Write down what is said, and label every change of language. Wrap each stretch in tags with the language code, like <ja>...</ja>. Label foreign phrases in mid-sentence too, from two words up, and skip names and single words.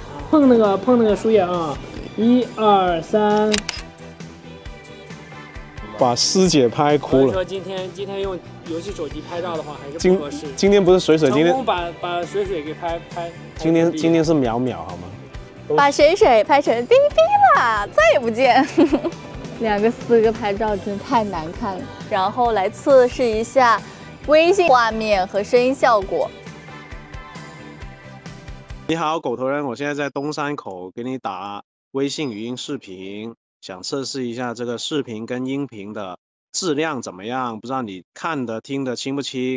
<zh>碰那個樹葉啊，1、2、3。把師姐拍哭了。說今天用遊戲手機拍照的話還是不合適。今天不是水，今天把水給拍。今天是淼好嗎？把水拍成嗶哩嗶哩啦，再也不見。 2個4個拍照真的太難看了。然後來測試一下微信畫面和聲音效果。你好，狗头人，我现在在東山口给你打微信語音視頻，想測試一下這個視頻跟音頻的質量怎麼樣？不知道你看的聽得清不清？</zh>